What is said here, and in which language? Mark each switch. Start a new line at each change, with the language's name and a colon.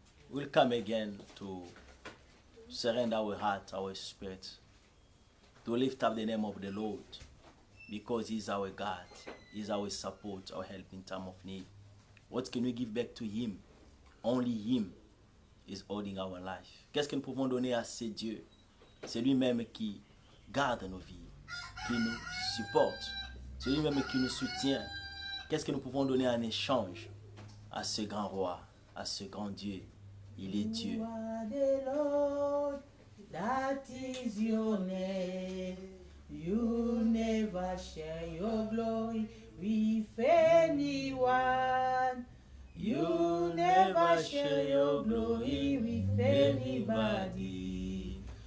English: We'll come again to surrender our heart, our spirit, to lift up the name of the Lord, because He's our God, He's our support, our help in time of need. What can we give back to Him? Only Him is holding our life.
French: Qu'est-ce que nous pouvons donner à ce Dieu? C'est lui-même qui garde nos vies, qui nous supporte, c'est lui-même qui nous soutient. Qu'est-ce que nous pouvons donner en échange à ce grand roi, à ce grand Dieu? Il est Dieu.
English: You are the Lord, that is your name. You never share your glory with anyone. You never share your glory with anybody.